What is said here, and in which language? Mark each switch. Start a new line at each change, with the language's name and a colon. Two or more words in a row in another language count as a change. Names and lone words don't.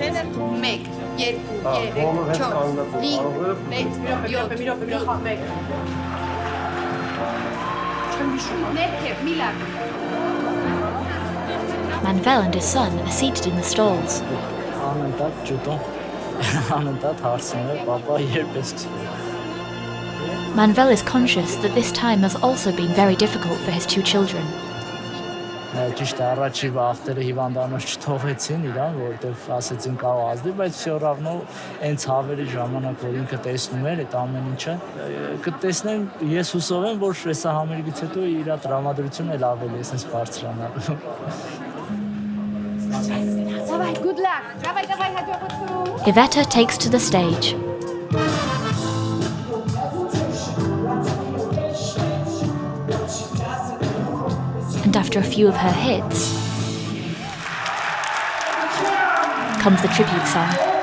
English: Manvel and his son are seated in the stalls. Manvel is conscious that this time has also been very difficult for his 2 children.
Armenian: Ճիշտ է, առաջի վախտերը հիվանդանոց չթողեցին իրան, որովհետև ասեցին կարող ազդի, բայց
Russian: все равно
Armenian: այն ցավերի ժամանակ, որ ինքը տեսնում էր այդ ամեն ինչը, կտեսնեմ, ես հուսով եմ, որ այս համերգից հետո իր տրամադրությունը էլ ավելի է sense բարձրանալու.
English: Good luck. Давай, հաջողություն. Iveta takes to the stage. And after a few of her hits, comes the tribute song.